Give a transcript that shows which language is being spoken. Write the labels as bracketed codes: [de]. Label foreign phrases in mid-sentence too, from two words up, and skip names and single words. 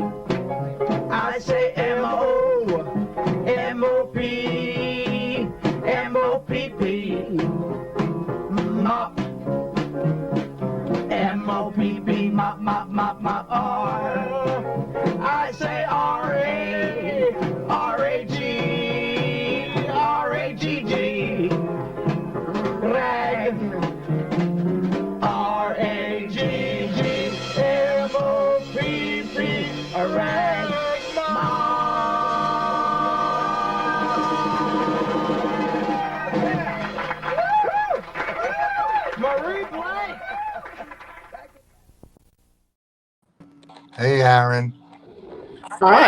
[en] I say M-O, M-O-P, M-O-P-P, mop, M-O-P-P, mop, mop, mop, mop, R. I say R-A, R-A-G, R-A-G-G, rag, R-A-G-G, M-O-P-P, a rag, Marie Blank. Hey, Aaron. Hi.